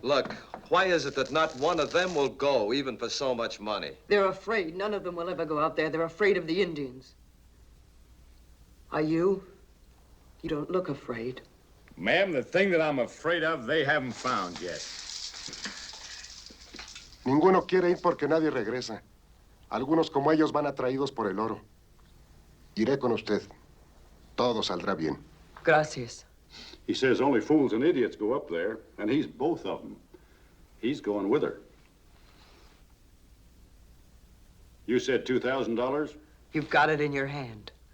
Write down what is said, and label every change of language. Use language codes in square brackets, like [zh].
[en] Look, why is it that not one of them will go, even for so much money? They're afraid. None of them will ever go out there. They're afraid of the Indians. Are you? You don't look afraid. Ma'am, the thing that I'm afraid of, they haven't found yet. [es] Ninguno quiere ir porque nadie regresa. Algunos como ellos van atraídos por el oro. Iré con usted. Todo saldrá bien. Gracias. [en] He says only fools and idiots go up there, and he's both of them. He's going with her. You said $2,000? You've got it in your hand.